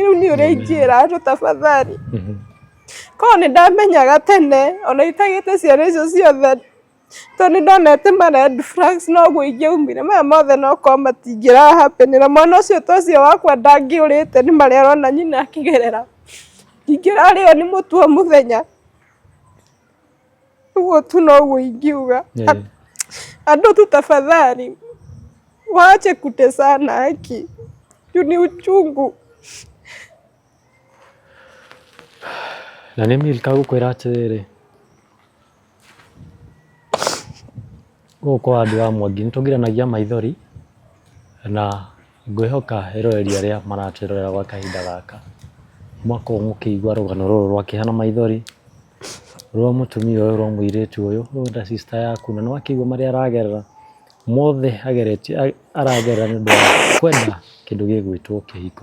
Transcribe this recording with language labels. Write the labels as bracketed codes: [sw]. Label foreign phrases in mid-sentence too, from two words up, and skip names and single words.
[ki] Rĩu niĩ ũrĩa ingĩra andũ tafadhali, korwo nĩ ndamenyaga tene ona itagĩte ciana icio ciothe, tondũ nĩ ndonete ma [en] red flags [ki] noguo ingĩaumire, maya mothe no korwo matingĩra happen. Na mwana ũcio ta ũcio wakwa ndangĩũrĩte nĩ marĩa arona nyina akĩgerera, ingĩrarĩo nĩ mũtwe mũthenya. Ũguo tu noguo ingiuga. [sw] Andũ tu tafadhali waache kutesana haki, juu ni uchungu. [ki] Na nĩ Milka gũkwĩra atĩrĩrĩ, gũkũ andũ a Mwangi nĩ tũgiranagia maithori, na ngwĩhoka eroreri arĩa maratwĩrorera gwa kahinda gaka mwakorwo mũkĩigua rũgano rũrũ rwakĩhana maithori rwa mũtumia ũyũ rwa mũirĩtu ũyũ rwa sister yaku, na nĩwakĩigua marĩa aragerera mothe aragerera nĩ ũndũ wa kwenda kĩndũ gĩgwĩtwo kĩhiko.